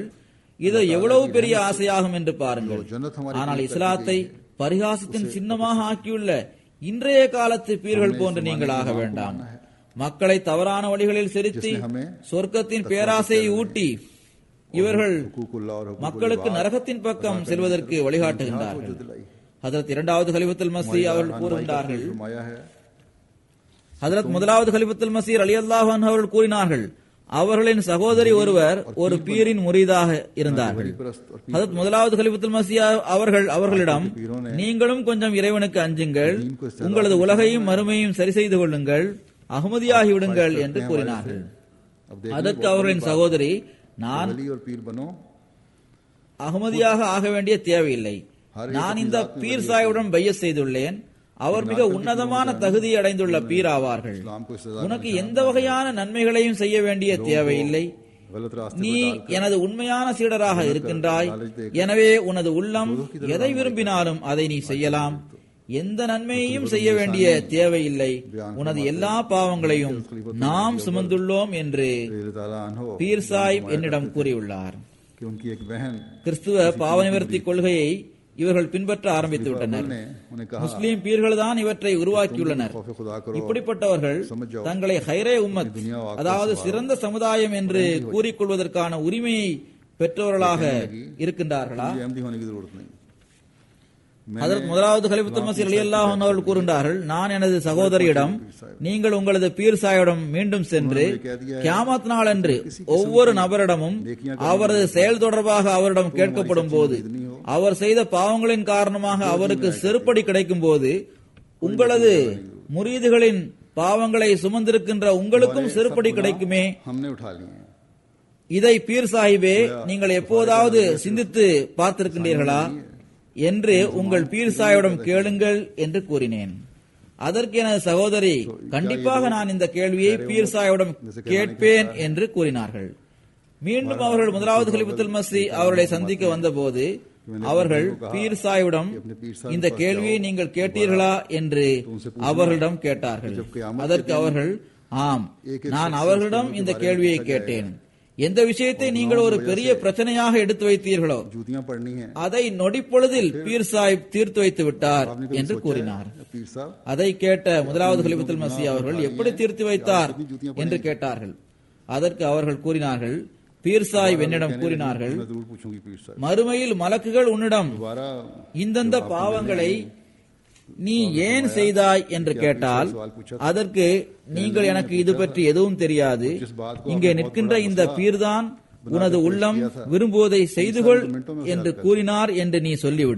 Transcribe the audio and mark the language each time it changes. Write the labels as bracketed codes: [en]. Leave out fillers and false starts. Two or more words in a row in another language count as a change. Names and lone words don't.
[ta] இது எவ்வளவு பெரிய ஆசையாகும் என்று பாருங்கள். ஆனால் இஸ்லாத்தை பரிகாசத்தின் சின்னமாக ஆக்கியுள்ள இன்றைய காலத்து பீர்கள் போன்று நீங்கள் ஆக வேண்டாம். மக்களை தவறான வழிகளில் செலுத்தி சொர்க்கத்தின் பேராசையை ஊட்டி இவர்கள் [hi] हुकूकुल्लाह और [ta] மக்களுக்கு நரகத்தின் பக்கம் செல்வதற்கு வழிகாட்டுகின்றார்கள். ஹஜ்ரத் இரண்டாவது கலிஃபத்துல் மஸீஹ் அவர்கள் கூறுகின்றார்கள், [hi] फरमाया है [ta] ஹஜ்ரத் முதலாவது கலிஃபத்துல் மஸீஹ் [ar] رضي الله عنه [ta] அவர்கள் கூறினார்கள், அவர்களின் சகோதரி ஒருவர் ஒரு பீரின் முரீதாக இருந்தார்கள். ஹஜ்ரத் முதலாவது கலிஃபத்துல் மஸீஹ் அவர்களிடம், நீங்களும் கொஞ்சம் இறைவனுக்கு அஞ்சுங்கள், உங்களது உலகையும் மறுமையும் சரி செய்து கொள்ளுங்கள், அகமதியாகி விடுங்கள் என்று கூறினார்கள். அதற்கு அவர்களின் சகோதரி, நான் [hi] वली और पीर बनो [ta] அகமதியாக ஆக வேண்டிய தேவையில்லை, நான் இந்த பீர் சாயுடன் பையத் செய்துள்ளேன், அவர் மிக உன்னதமான தகுதி அடைந்துள்ள பீர் ஆவார்கள், [hi] इस्लाम को सजा [ta] உனக்கு எந்த வகையான நன்மைகளையும் செய்ய வேண்டிய தேவையில்லை, [hi] गलत रास्ते [ta] நீ [hi] पर डालकर [ta] எனது உண்மையான சீடராக இருக்கின்றாய், எனவே உனது உள்ளம் எதை விரும்பினாலும் அதை நீ செய்யலாம். எந்த நன்மையையும் செய்ய வேண்டிய தேவையில்லை. உனது எல்லா பாவங்களையும் நாம் சுமந்துள்ளோம் என்று [hi] अल्लाह ताला अन्हो [ta] பீர் சாஹிப் என்னிடம் கூறியுள்ளார். [hi] कि उनकी एक बहन [ta] கிறிஸ்துவ பாவ நிவர்த்தி கொள்கையை இவர்கள் பின்பற்ற ஆரம்பித்து விட்டனர். [hi] ने उन्हें कहा [ta] முஸ்லிம் பீர்கள் தான் இவற்றை உருவாக்கியுள்ளனர். [hi] खौफ खुदा करो, [ta] இப்படிப்பட்டவர்கள் தங்களை [ar] خير أمة, [ta] அதாவது சிறந்த சமுதாயம் என்று கூறிக்கொள்வதற்கான உரிமையை பெற்றவர்களாக இருக்கின்றார்களா? [hi] मुझे अहमदी होने की जरूरत नहीं. [ta] அதற்கு முதலாவது கலிஃபத்துல் மஸீஹ் [ar] رضي الله عنه [ta] அவர்கள் கூறுகின்றார்கள், நான் எனது சகோதரியிடம், நீங்கள் உங்களது பீர் சாயிடம் மீண்டும் சென்று கியாமத் நாள் அன்று ஒவ்வொரு நபரிடமும் அவரது செயல் தொடர்பாக அவரிடம் கேட்கப்படும் போது அவர் செய்த பாவங்களின் காரணமாக அவருக்கு செருப்படி கிடைக்கும் போது உங்களது முரீதுகளின் பாவங்களை சுமந்திருக்கின்ற உங்களுக்கும் செருப்படி கிடைக்குமே. [hi] हमने उठा लिए हैं. [ta] இதை பீர் சாஹிபே நீங்கள் எப்போதாவது சிந்தித்து பார்த்திருக்கின்றீர்களா என்று உங்கள் பீர் சாயிடம் கேளுங்கள் என்று கூறினேன். அதற்கு எனது சகோதரி, கண்டிப்பாக நான் இந்த கேள்வியை பீர் சாயிடம் கேட்பேன் என்று கூறினார்கள். மீண்டும் அவர்கள் முதலாவது கலிஃபத்துல் மஸீஹ் அவர்களை சந்திக்க வந்தபோது அவர்கள் பீர் சாயிடம் இந்த கேள்வியை நீங்கள் கேட்டீர்களா என்று அவர்களிடம் கேட்டார்கள். அதற்கு அவர்கள், ஆம், நான் அவர்களிடம் இந்த கேள்வியை கேட்டேன். எந்த விஷயத்தை நீங்கள் ஒரு பெரிய பிரச்சனையாக எடுத்து வைத்தீர்களோ [hi] जूतियां पढ़नी है. [ta] அதை நொடிப்பொழுதில் பீர் சாஹிப் தீர்த்து வைத்து விட்டார் என்று கூறினார். [hi] पीर साहब [ta] அதை கேட்ட முதலாவது கலிஃபத்துல் மஸீஹ் அவர்கள் எப்படி தீர்த்து வைத்தார் என்று கேட்டார்கள். அதற்கு அவர்கள் கூறினார்கள், பீர் சாஹிப் என்னிடம் கூறினார்கள், [hi] मैं जरूर पूछूंगी पीर साहब. [ta] மறுமையில் மலக்குகள் உன்னிடம் [hi] दोबारा [ta] இந்தந்த பாவங்களை நீ ஏன் செய்தாய் என்று கேட்டால் அதற்கு நீங்கள் எனக்கு இது பற்றி எதுவும் தெரியாது, இங்கே நிற்கின்ற இந்த பீர்தான் உனது உள்ளம் விரும்புவதை செய்துகொள் என்று கூறினார் என்று நீ சொல்லிவிடு.